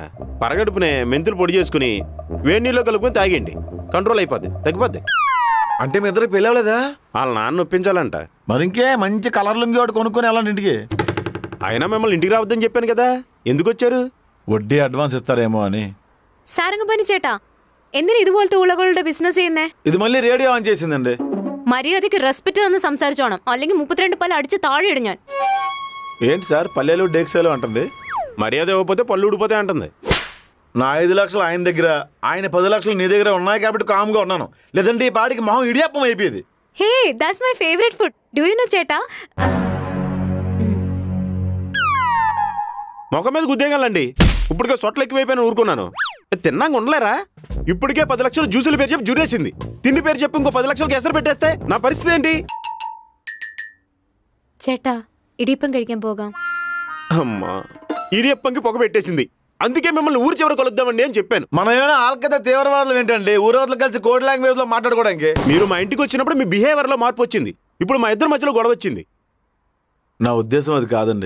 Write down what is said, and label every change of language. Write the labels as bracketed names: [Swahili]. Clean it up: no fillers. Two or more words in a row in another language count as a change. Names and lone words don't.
[Telugu] పరగడుపునే మెంతులు పొడి చేసుకుని వేడి నీళ్ళు కలుపుకొని తాగండి, కంట్రోల్ అయిపోద్ది, తగ్గిపోద్ది. అంటే మీ ఇద్దరికి పెళ్ళి అవ్వలేదా? వాళ్ళ నాన్న ఒప్పించాలంట. మరి ఇంకే మంచి కలర్ లుంగి ఒకటి కొనుక్కొని వెళ్ళండి ఇంటికి. అయినా మిమ్మల్ని ఇంటికి రావద్దని చెప్పాను కదా, ఎందుకు వచ్చారు? వడ్డీ అడ్వాన్స్ ఇస్తారేమో అని. [Malayalam] സാരംഗപാണി ചേട്ടാ, എന്തിനാ ഇതുപോലത്തെ ഉളകളുടെ ബിസിനസ് ചെയ്യുന്നേ? [Telugu] ఇది మళ్ళీ రేడియో ఆన్ చేసిందండి. [Malayalam] മര്യാദയ്ക്ക് റെസ്പെക്ട് തന്ന് സംസാരിച്ചോണം, അല്ലെങ്കിൽ 32 പല്ല് അടിച്ച് താഴെ ഇടും ഞാൻ. [Telugu] ఏంటి సార్ పల్లెలు డేక్సేలు అంటుంది? మర్యాద ఇవ్వకపోతే పళ్ళు ఊడిపోతే అంటుంది. నా 5 లక్షలు ఆయన దగ్గర, ఆయన 10 లక్షలు నీ దగ్గర ఉన్నాయి కాబట్టి కామ్గా ఉన్నాను. లేదంటే ఈ పాటికి మొహం ఇడియప్పం అయిపోయేది. [English] Hey, that's my favorite food. Do you know చేటా? [Telugu] మొఖం మీద గుద్దేగాలండి. ఇప్పటికే సొట్లు ఎక్కువైపోయినా ఊరుకున్నాను. తిన్నాక ఉండలేరా? ఇప్పటికే 10 లక్షలు జ్యూసుల పేరు చెప్పి జురేసింది. తిండి పేరు చెప్పి ఇంకో 10 లక్షలకి ఎసరు పెట్టేస్తే నా పరిస్థితి ఏంటి? [Malayalam] ചേട്ടാ, ഇടിയപ്പം കഴിക്കാൻ പോകാം. [Telugu] అమ్మా, ఇడియప్పంకి పొగ పెట్టేసింది. అందుకే మిమ్మల్ని ఊరి చివర కలుద్దామండి అని చెప్పాను. మనం ఏమైనా ఆల్కత తీవ్రవాదులు ఏంటండి? ఊరవతలు కలిసి [English] code language [Telugu] లో మాట్లాడుకోవడానికి. మీరు మా ఇంటికి వచ్చినప్పుడు మీ బిహేవియర్ లో మార్పు వచ్చింది. ఇప్పుడు మా ఇద్దరి మధ్యలో గొడవ వచ్చింది. నా ఉద్దేశం అది కాదండి.